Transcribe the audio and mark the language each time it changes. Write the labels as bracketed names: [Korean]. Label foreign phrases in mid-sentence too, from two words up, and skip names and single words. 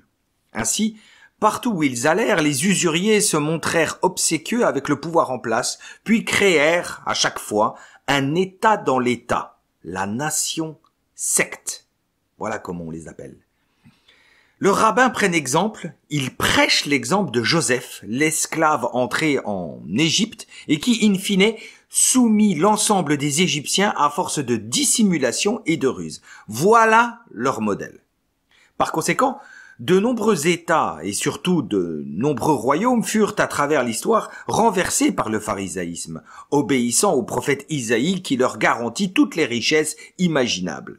[French] Ainsi, partout où ils allèrent, les usuriers se montrèrent obséquieux avec le pouvoir en place, puis créèrent, à chaque fois, un État dans l'État, la nation secte. Voilà comment on les appelle. Le rabbin prenne exemple, il prêche l'exemple de Joseph, l'esclave entré en Égypte et qui, [Latin] in fine, [French] soumit l'ensemble des Égyptiens à force de dissimulation et de ruse. Voilà leur modèle. Par conséquent, de nombreux États et surtout de nombreux royaumes furent à travers l'histoire renversés par le pharisaïsme, obéissant au prophète Isaïe qui leur garantit toutes les richesses imaginables.